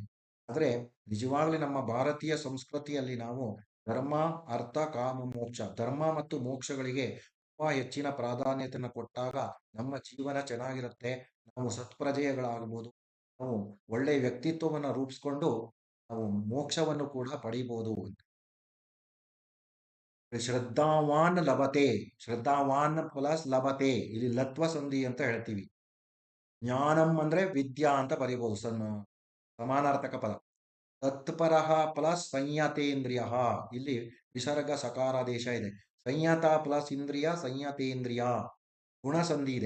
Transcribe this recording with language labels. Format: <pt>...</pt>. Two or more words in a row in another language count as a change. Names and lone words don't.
<kn>ಆದ್ರೆ ನಿಜವಾಗ್ಲೂ ನಮ್ಮ ಭಾರತೀಯ ಸಂಸ್ಕೃತಿಯಲ್ಲಿ ನಾವು ಧರ್ಮ ಅರ್ಥ ಕಾಮ ಮೋಕ್ಷ, ಧರ್ಮ ಮತ್ತು ಮೋಕ್ಷಗಳಿಗೆ ತುಂಬಾ ಹೆಚ್ಚಿನ ಪ್ರಾಧಾನ್ಯತೆಯನ್ನು ಕೊಟ್ಟಾಗ ನಮ್ಮ ಜೀವನ ಚೆನ್ನಾಗಿರುತ್ತೆ. ನಾವು ಸತ್ಪ್ರಜೆಗಳಾಗಬಹುದು, ನಾವು ಒಳ್ಳೆಯ ವ್ಯಕ್ತಿತ್ವವನ್ನು ರೂಪಿಸ್ಕೊಂಡು ನಾವು ಮೋಕ್ಷವನ್ನು ಕೂಡ ಪಡಿಬಹುದು.</kn> <sa>ಶ್ರದ್ಧಾವಾನ್ ಲಭತೆ, ಶ್ರದ್ಧಾವಾನ್ ಪ್ಲಸ್ ಲಭತೆ,</sa> <kn>ಇಲ್ಲಿ ಲತ್ವ ಸಂಧಿ ಅಂತ ಹೇಳ್ತೀವಿ. ಜ್ಞಾನಂ ಅಂದ್ರೆ ವಿದ್ಯಾ ಅಂತ ಬರೀಬಹುದು, ಸಮಾನಾರ್ಥಕ ಪದ. ತತ್ಪರಃ ಪ್ಲಸ್ ಸಂಯತೇಂದ್ರಿಯ, ಇಲ್ಲಿ ವಿಸರ್ಗ ಸಕಾರಾದೇಶ ಇದೆ. ಸಂಯತ ಪ್ಲಸ್ ಇಂದ್ರಿಯ, ಸಂಯತೇಂದ್ರಿಯ, ಗುಣಸಂಧಿ ಇದೆ.</kn>